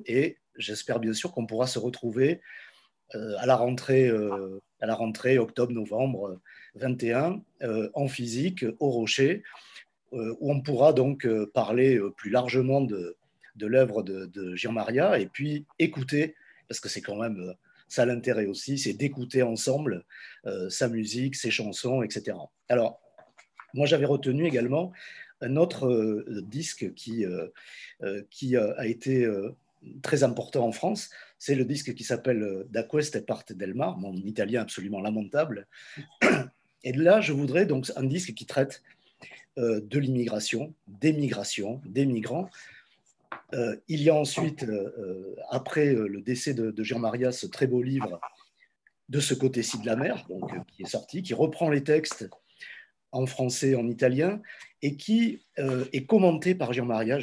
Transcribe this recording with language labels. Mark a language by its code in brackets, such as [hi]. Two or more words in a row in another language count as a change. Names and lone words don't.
[fr] et j'espère bien sûr qu'on pourra se retrouver à la rentrée octobre-novembre 21 en physique au Rocher, où on pourra donc parler plus largement de l'œuvre de Gian Maria, et puis écouter, parce que c'est quand même ça l'intérêt aussi, c'est d'écouter ensemble sa musique, ses chansons, etc. Alors, moi j'avais retenu également un autre disque qui a été très important en France, c'est le disque qui s'appelle Da queste parte del mar, mon italien absolument lamentable. Et là, je voudrais donc un disque qui traite de l'immigration, des migrations, des migrants. Il y a ensuite, après le décès de Gian Maria, ce très beau livre De ce côté-ci de la mer, donc, qui est sorti, qui reprend les textes en français, en italien, et qui est commenté par Gian Maria.